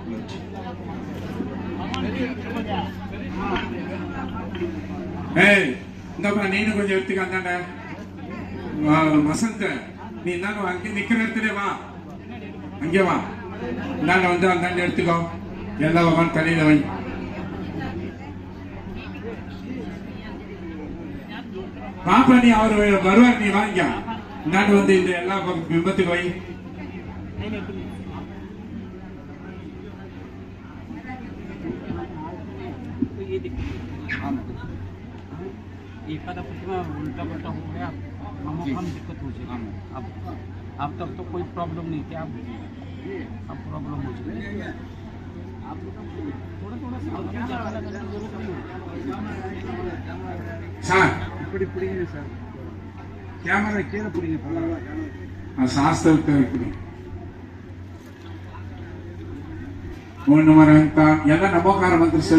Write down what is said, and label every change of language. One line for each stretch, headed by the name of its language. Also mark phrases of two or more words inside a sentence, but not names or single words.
Tamil: ஏய் இந்தப்பா நீனு கொஞ்சம் எடுத்துக்க, அந்தாண்ட வசந்த நீ இந்தாண்ட அங்கே நிக்கிற இடத்துல வா, அங்கே வா, இந்தாண்ட வந்து அந்தாண்ட எடுத்துக்கோ, எல்லா உட்காந்து தலையில வை. பாப்பா நீ அவர் வருவார், நீ வாங்க இந்தாண்ட வந்து இந்த எல்லா விபத்துக்கு வை.
Hindi: एकादा प्रतिमा उल्टा पलटा हो गया, हम दिक्कत हो जाएगी। अब तक तो कोई प्रॉब्लम नहीं थी, अब प्रॉब्लम हो जाएगी।
Tamil: சார் இப்படி பிடிங்க சார், கேமரா கீழே பிடிங்க. சாஸ்திரத்தை இப்படி மூணு மரம் எல்லாம் நமோகார மந்திரம் சொல்லுங்க.